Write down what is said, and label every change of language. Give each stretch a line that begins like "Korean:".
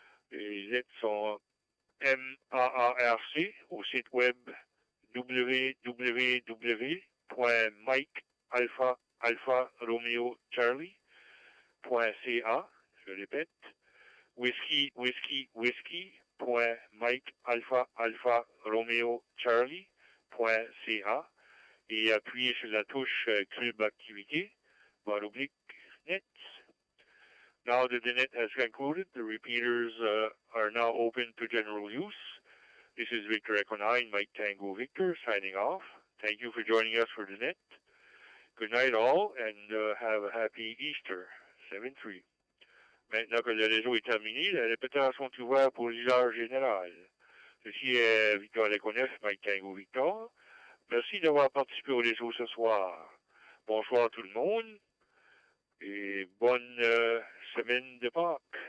French: Les lettres sont MAARC au site web www.mikealpha.alpha.romeo.charlie.ca. Je répète, whiskey.alpha.alpha.romeo.charlie.ca. Et appuyez sur la touche Club Activité, /nets.
English: Now that the net has concluded, the repeaters are now open to general use. This is Victor Echo 9, Mike Tango Victor, signing off. Thank you for joining us for the net. Good night all, and have a happy Easter. 7-3.
French: Maintenant que le réseau est terminé, les répéteurs sont ouverts pour l'usage général. Ceci est Victor Echo 9, Mike Tango Victor. Merci d'avoir participé au réseau ce soir. Bonsoir tout le monde et bonne semaine de Pâques.